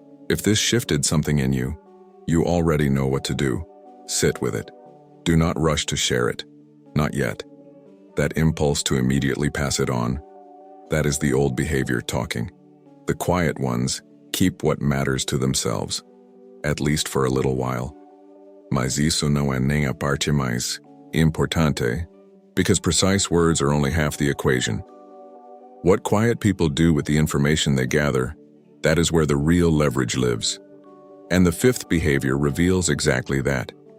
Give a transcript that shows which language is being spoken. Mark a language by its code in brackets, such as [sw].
[en] If this shifted something in you, you already know what to do. Sit with it. Do not rush to share it. Not yet. That impulse to immediately pass it on, that is the old behavior talking. The quiet ones keep what matters to themselves, at least for a little while. [pt] Mas isso não é nem a parte mais importante, [en] because precise words are only half the equation. What quiet people do with the information they gather, that is where the real leverage lives. And the fifth behavior reveals exactly that.